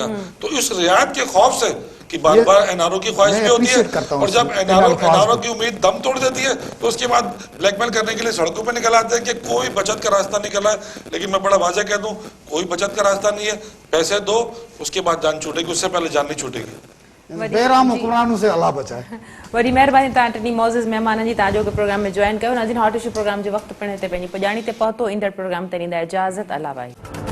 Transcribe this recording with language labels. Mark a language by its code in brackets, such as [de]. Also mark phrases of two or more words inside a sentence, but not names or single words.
[ur] تو اس رعایت کے خوف سے کہ بار بار این آر او کی خواہش بھی ہوتی ہے, اور جب این آر او کی امید دم توڑ دیتی ہے تو اس کے بعد بلیک میل کرنے کے لیے سڑکوں پہ نکل آتے ہیں کہ کوئی بچت کا راستہ نکلا ہے. لیکن میں بڑا واضح کہہ دوں, کوئی بچت کا راستہ نہیں ہے. پیسے دو, اس کے بعد جان چھوٹے گی, اس سے پہلے جان نہیں چھوٹے گی. بےرحم حکمرانوں سے اللہ بچائے. [sd] وڈی مہربانی تव्हां टिनी मौज़िज़ महिमान जी तव्हांजो प्रोग्राम में जॉइन कयो. नाज़रीन हॉट इशू प्रोग्राम जे वक़्तु पिण ते पंहिंजी पुॼाणी ते पहुतो. ईंदड़ प्रोग्राम ते ॾींदा इजाज़त. अल्लाह भाई.